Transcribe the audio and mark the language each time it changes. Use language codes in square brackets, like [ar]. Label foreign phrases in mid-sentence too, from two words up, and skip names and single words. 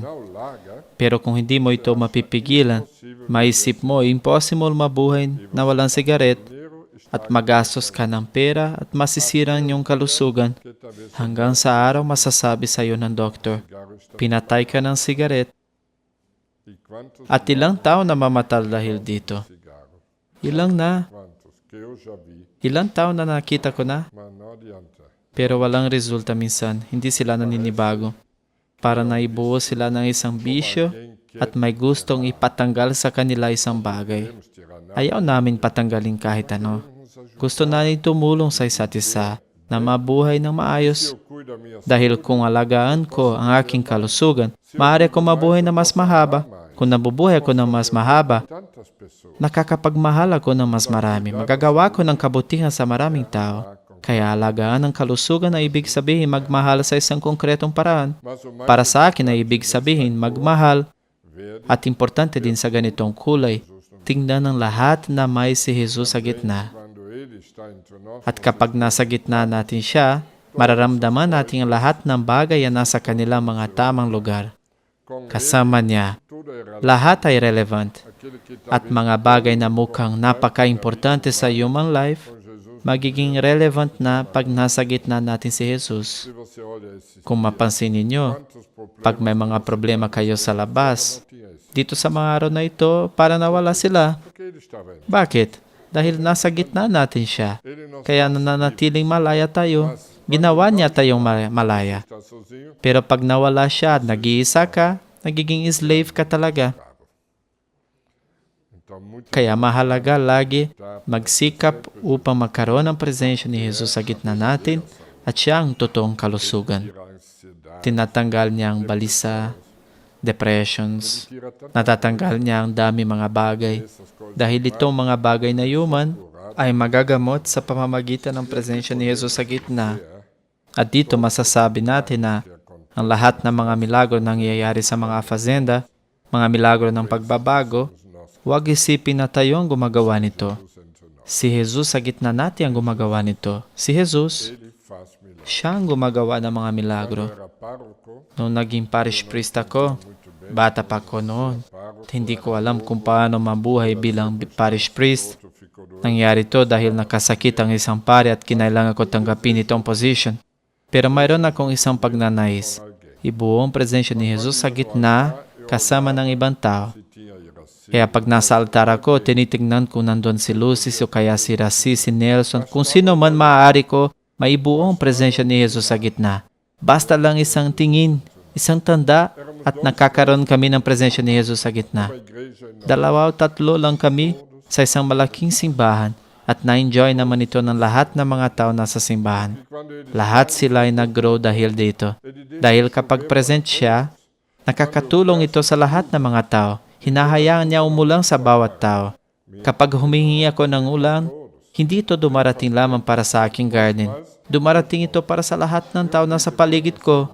[pt] não larga [tl] Pero kung hindi mo ito mapipigilan, maisip mo, impossible mabuhay na walang sigaret [pt] dinheiro [tl] at magastos ka ng pera at masisira ang iyong kalusugan. [pt] que talvez [tl] Hanggang sa araw masasabi sa iyo ng doktor, [pt] cigarro está [tl] pinatay ka ng sigaret [pt] e quantos [tl] at ilang tao na mamatal dahil dito. [pt] cigarro [tl] Ilang na, [pt] quantos que eu já vi [tl] ilang tao na nakita ko na, [pt] mas não adianta [tl] pero walang resulta minsan, hindi sila naninibago. Para naibuo sila ng isang bisyo at may gustong ipatanggal sa kanila isang bagay. [pt] temos tirar nada [tl] Ayaw namin patanggalin kahit ano. Gusto namin tumulong sa isa't isa na mabuhay ng maayos. [pt] eu cuido da minha [tl] Dahil kung alagaan ko ang aking kalusugan, maaari ko mabuhay na mas mahaba. Kung nabubuhay ko ng mas mahaba, [pt] tantas pessoas [tl] nakakapagmahal ako ng mas marami. Magagawa ko ng kabutihan sa maraming tao. Kaya alagaan ang kalusugan ay ibig sabihin magmahal sa isang konkretong paraan. [pt] mas o mais [tl] Para sa akin ay ibig sabihin magmahal [pt] verde [tl] at importante din sa ganitong kulay. Tingnan ng lahat na may si Jesus sa gitna. [pt] quando ele está entre nós [tl] At kapag nasa gitna natin siya, mararamdaman natin ang lahat ng bagay na nasa kanilang mga tamang lugar. [pt] com [tl] Kasama niya, [pt] tudo é relativo [tl] lahat ay relevant. [pt] aquele que [tl] At mga bagay na mukhang napaka-importante sa [en] human life, [pt] com Jesus [tl] magiging relevant na pag nasa gitna natin si Jesus. [pt] se você olha esses [tl] Kung mapansin ninyo, [pt] quantos problemas [tl] pag may mga problema kayo sa labas, [pt] tinha esse [tl] dito sa mga araw na ito, para nawala sila. [pt] porque ele estava aí [tl] Bakit? Dahil nasa gitna natin siya. [pt] ele não [tl] Kaya nananatiling malaya tayo. Ginawa niya tayong malaya. [pt] está sozinho [tl] Pero pag nawala siya at nag-iisa ka, nagiging slave ka talaga. [pt] Então, muito [tl] Kaya mahalaga lagi magsikap upang magkaroon ng presensya ni Jesus sa gitna natin at siya ang totoong kalusugan. [pt] tira a ansiedade, [tl] Tinatanggal niya ang balisa, depressions, [pt] tira tanto [tl] natatanggal niya ang dami mga bagay. [pt] essas coisas [tl] Dahil itong mga bagay na human ay magagamot sa pamamagitan ng presensya ni Jesus sa gitna. At dito masasabi natin na ang lahat ng mga milagro nangyayari sa mga fazenda, mga milagro ng pagbabago, huwag isipin na tayo ang gumagawa nito. Si Jesus sa gitna natin ang gumagawa nito. Si Jesus, [pt] ele faz milagre. [tl] siya ang gumagawa ng mga milagro. [pt] Era pároco, [tl] Nung naging [en] parish priest [tl] ako, bata pa ko noon, at hindi ko alam kung paano mabuhay bilang [en] parish priest. [pt] ficou do [tl] Nangyari to dahil nakasakit ang isang pari at kinailangan ko tanggapin itong position. Pero mayroon akong isang pagnanais. Ibuo ang presensya ni Jesus sa gitna kasama ng ibang tao. [pt] tinha Iraci, [tl] Kaya pag nasa altar ako, tinitingnan ko nandun si Lucis o kaya si Raci, si Nelson, kung sino man maaari ko, maibuo ang presensya ni Jesus sa gitna. Basta lang isang tingin, isang tanda, at nakakaroon kami ng presensya ni Jesus sa gitna. [pt] a igreja e [tl] 2 o 3 lang kami sa isang malaking simbahan at na-enjoy naman ito ng lahat ng mga tao nasa simbahan. [pt] quando ele [tl] Lahat sila ay nag-grow dahil dito. Dahil kapag present siya, nakakatulong ito sa lahat ng mga tao. Hinahayaan niya umulang sa bawat tao. Kapag humingi ako ng ulan, hindi ito dumarating lamang para sa aking garden. Dumarating ito para sa lahat ng tao na sa paligid ko.